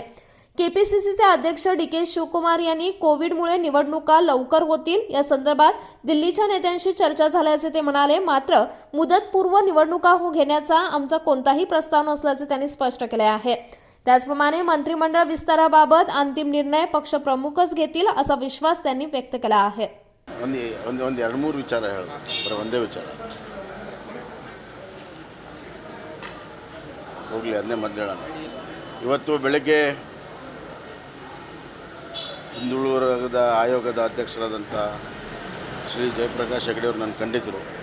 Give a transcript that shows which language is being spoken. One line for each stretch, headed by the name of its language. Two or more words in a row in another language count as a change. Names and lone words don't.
Marathi: केपीसीसीचे अध्यक्ष डी.के. शिवकुमार यांनी कोविडमुळे निवडणुका लवकर होतील या संदर्भात दिल्लीच्या नेत्यांशी चर्चा झाल्याचे ते म्हणाले. मात्र मुदतपूर्व निवडणुका घेण्याचा आमचा कोणताही प्रस्ताव नसल्याचे त्यांनी स्पष्ट केले आहे. त्याचप्रमाणे मंत्रिमंडळ विस्ताराबाबत अंतिम निर्णय पक्षप्रमुखच घेतील असा विश्वास त्यांनी व्यक्त केला आहे.
Kannada: ಒಂದು 2-3 ವಿಚಾರ ಹೇಳೋದು, ಬರೀ ಒಂದೇ ವಿಚಾರ ಹೋಗಲಿ, ಅದನ್ನೇ ಮೊದಲು ಹೇಳೋಣ. ಇವತ್ತು ಬೆಳಗ್ಗೆ ಹಿಂದುಳಿದ ವರ್ಗದ ಆಯೋಗದ ಅಧ್ಯಕ್ಷರಾದಂಥ ಶ್ರೀ ಜಯಪ್ರಕಾಶ್ ಹೆಗಡೆ ಅವರು ನನ್ನ ಕಂಡಿದ್ದರು.